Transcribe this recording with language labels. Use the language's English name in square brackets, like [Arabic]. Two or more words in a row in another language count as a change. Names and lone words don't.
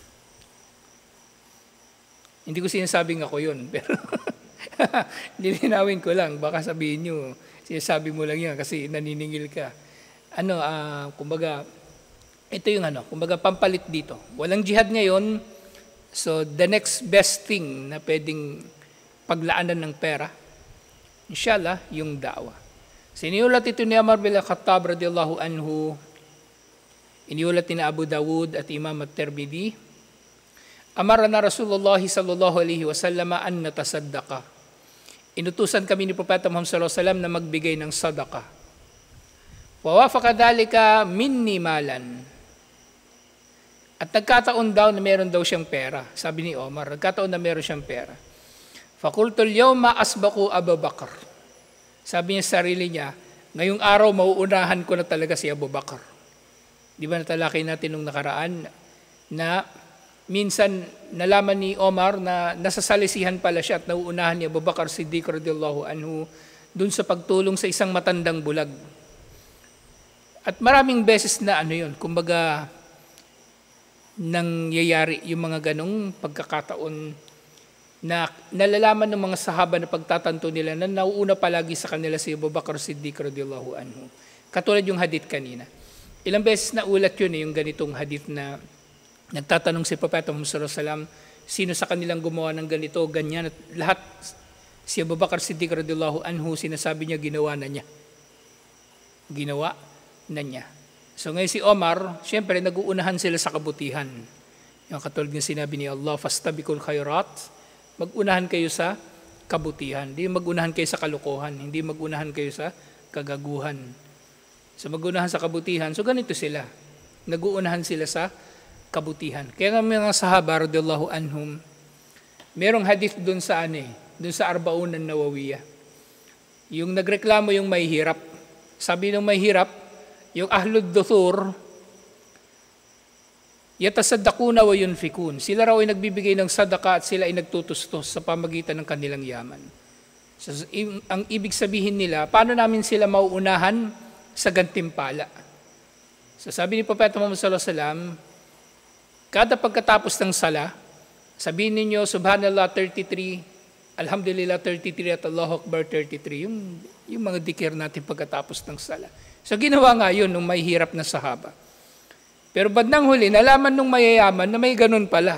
[Filipino] Hindi ko sinasabing ako yun, pero nilinawin ko lang, baka sabihin nyo, sinasabi mo lang yan kasi naniningil ka. Kumbaga, ito yung kumbaga pampalit dito. Walang jihad ngayon, [English] so the next best thing [Filipino] na pwedeng paglaanan ng pera, inshallah, yung da'wah. Siniulat ito ni Umar bin Khattab [Arabic] رضي الله عنه, [Filipino] iniulat ni Abu Dawud at Imam At-Tirmidhi, [Arabic] أمرنا رسول الله صلى الله عليه وسلم أن نتصدق. [Filipino] Inutusan kami ni Propeta Muhammad [Arabic] صلى الله عليه وسلم [Filipino] na magbigay ng sadaqah. [Arabic] ووافق ذلك مني مالا. [Filipino] At nagkataon daw na meron daw siyang pera. Sabi ni Omar, nagkataon na meron siyang pera. [Arabic] فقلت اليوم أسبق أبا بكر. [Filipino] Sabi niya sa sarili niya, ngayong araw mauunahan ko na talaga si Abu Bakar. Di ba natalakay natin nung nakaraan na minsan nalaman ni Omar na nasasalisihan pala siya at nauunahan ni Abu Bakar Siddiq [Arabic] رضي الله عنه [Filipino] dun sa pagtulong sa isang matandang bulag. At maraming beses na kumbaga nangyayari yung mga ganong pagkakataon na nalalaman ng mga sahaba na pagtatanto nila na nauuna palagi sa kanila si Abu Bakar Siddiq [Arabic] رضي الله عنه. [Filipino] Katulad yung hadith kanina. Ilang beses na ulat yun yung ganitong hadith na nagtatanong si Propeta Muhammad [Arabic] صلى الله عليه وسلم, [Filipino] sino sa kanilang gumawa ng ganito, ganyan, at lahat si Abu Bakar Siddiq [Arabic] رضي الله عنه, [Filipino] sinasabi niya ginawa na niya. Ginawa na niya. So ngayon si Omar, siyempre nag-uunahan sila sa kabutihan. Yung katulad ng sinabi ni Allah, [Arabic] فاستبقوا الخيرات, [Filipino] mag-unahan kayo sa kabutihan. Hindi mag-unahan kayo sa kalukuhan, hindi mag-unahan kayo sa kagaguhan. So mag-unahan sa kabutihan. So ganito sila. Nag-uunahan sila sa kabutihan. Kaya nga mga sahaba [Arabic] رضي الله عنهم, [Filipino] merong hadith doon sa doon sa Arbaun an-Nawawiyah. Yung nagreklamo yung may hirap. Sabi ng may hirap, yung [Arabic] أهل الدثور يتصدقون وينفقون. [Filipino] Sila raw ay nagbibigay ng sadaka at sila ay nagtutustos sa pamagitan ng kanilang yaman. So, ang ibig sabihin nila, paano namin sila mauunahan sa gantimpala? So sabi ni Propeta Muhammad [Arabic] صلى الله عليه وسلم, [Filipino] kada pagkatapos ng sala, sabihin ninyo, [Arabic] سبحان الله 33، الحمد لله 33 و الله أكبر 33. [Filipino] Yung mga dikir natin pagkatapos ng sala. So ginawa nga yun nung may hirap na sahaba. Pero bandang huli, nalaman nung mayayaman na may ganun pala.